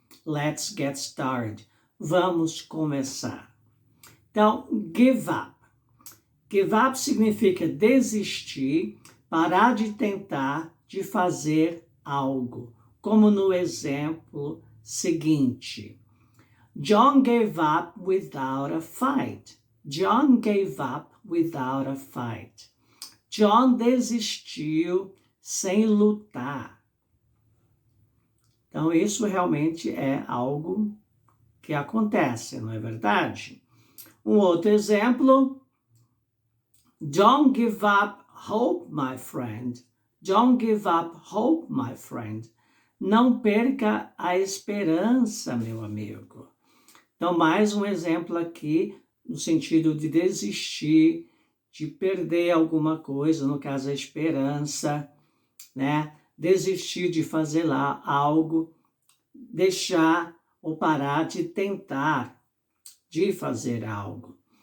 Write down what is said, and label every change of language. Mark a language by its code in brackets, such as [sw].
[en] Let's get started. [pt] Vamos começar. Então, give up. Give up significa desistir, parar de tentar, de fazer algo. Como no exemplo seguinte. [en] John gave up without a fight. John gave up without a fight. [pt] John desistiu sem lutar. Então, isso realmente é algo que acontece, não é verdade? Um outro exemplo. [en] Don't give up hope, my friend. Don't give up hope, my friend. [pt] Não perca a esperança, meu amigo. Então, mais um exemplo aqui, no sentido de desistir, de perder alguma coisa, no caso a esperança, né? Desistir de fazer lá algo, deixar ou parar de tentar de fazer algo.